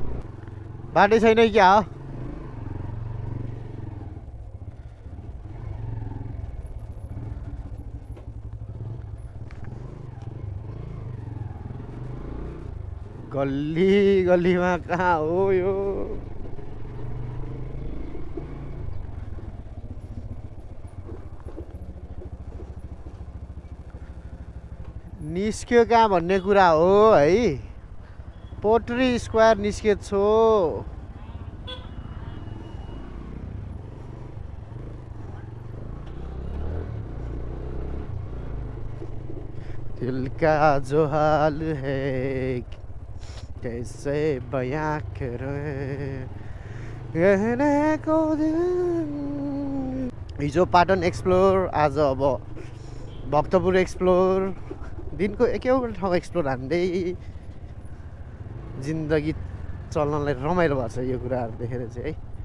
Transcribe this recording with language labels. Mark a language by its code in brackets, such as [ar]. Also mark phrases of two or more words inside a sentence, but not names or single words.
[ne] बाटै छैन क्या हो। गल्लीमा कहाँ हो यो। निस्क्यो कहाँ भन्ने कुरा हो है। पोट्री स्क्वायर निस्केको छु। [hi] दिल का जो हाल है कैसे बयां करें कहने को [ne] हिजो पाटन एक्सप्लोर आज अब भक्तपुर एक्सप्लोर। दिनको एकैवटा ठाउँ एक्सप्लोर हान्दै जिन्दगी चल्नलाई रमाइलो भएको छ यो कुराहरू देखेर चाहिँ है।